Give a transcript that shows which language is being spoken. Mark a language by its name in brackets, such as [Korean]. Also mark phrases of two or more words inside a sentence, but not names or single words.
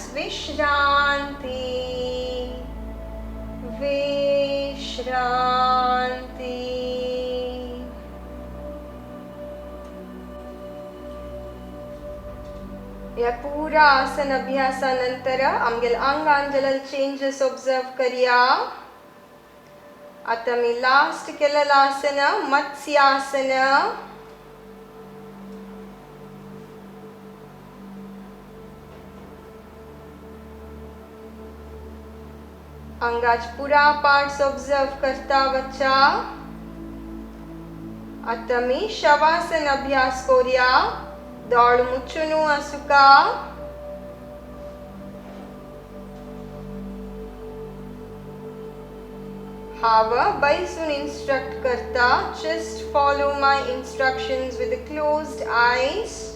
[Konkani] विश्रांती. विश्रांती. या पूरा आसन अभ्यासानंतर आमगेल अंगान जलल [English] changes observe [Konkani] करया. आता मी लास्ट केलेलं आसन मत्स्यासन. अंगाच पुरा [English] parts observe [Konkani] करता वच्चा. आता मी शवासन अभ्यास करूया. दोळ मुच्चुनू आसुका. हाव बैसून इंस्ट्रक्ट करता. [English] Just follow my instructions with the closed eyes.